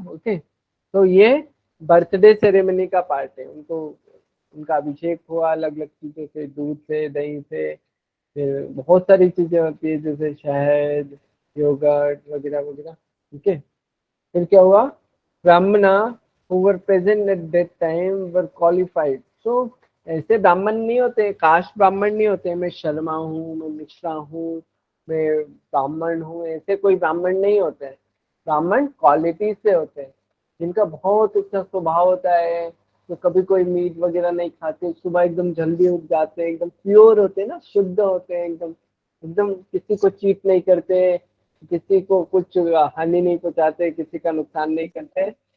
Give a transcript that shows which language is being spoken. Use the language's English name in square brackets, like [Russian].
[Hindi] Okay, तो ये birthday ceremony का पार्ट है। उनको उनका अभिषेक हुआ अलग अलग चीजों से, दूध से, दही से, फिर बहुत सारी चीजें होती है जैसे शहद, योगर्ट वगैरह वगैरह। ठीक है, फिर क्या हुआ, [English] Brahmana who were present at that time were qualified. So [Hindi] ऐसे ब्राह्मण नहीं होते, कास्ट ब्राह्मण नहीं होते, मैं शर्मा हूँ, मैं मिश्रा हूँ, मैं ब्राह्मण हूँ, ऐसे कोई ब्राह्मण नहीं होते हैं। ब्राह्मण क्वालिटी से होते हैं, जिनका बहुत अच्छा स्वभाव होता है, तो कभी कोई मीट वगैरह नहीं खाते, सुबह एकदम जल्दी उठ जाते हैं, एकदम प्योर होते हैं ना, शुद्ध होते हैं, एकदम एकदम किसी को चीट नहीं करते, किसी को कुछ हानि नहीं पहुंचाते, किसी का नुकसान नहीं करते।